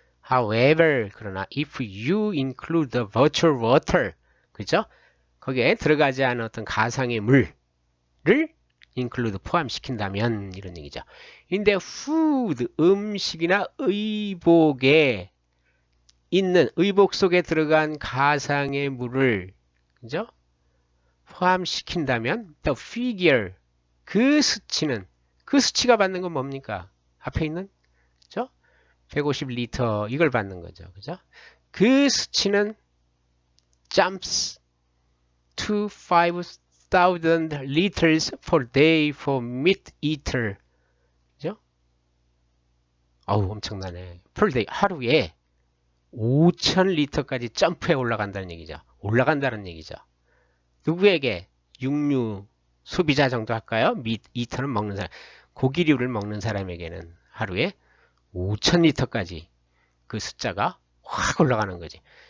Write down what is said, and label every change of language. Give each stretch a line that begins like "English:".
English: However,
Korean: 그러나
English: if you include the virtual water,
Korean: 그죠? 거기에 들어가지 않은 어떤 가상의 물을 include, 포함시킨다면, 이런 얘기죠. 근데 food, 음식이나 의복에 있는, 의복 속에 들어간 가상의 물을, 그죠? 포함시킨다면 the figure, 그 수치가 받는 건 뭡니까? 앞에 있는, 그죠? 150리터, 이걸 받는 거죠. 그죠? 그 수치는
English: jumps to 5,000 liters per day for meat eater.
Korean: 그죠? 어우, 엄청나네. per day, 하루에 5,000리터까지 점프해 올라간다는 얘기죠. 누구에게? 육류 소비자 정도 할까요? meat eater는 먹는 사람. 고기류를 먹는 사람에게는 하루에 5,000리터까지 그 숫자가 확 올라가는 거지.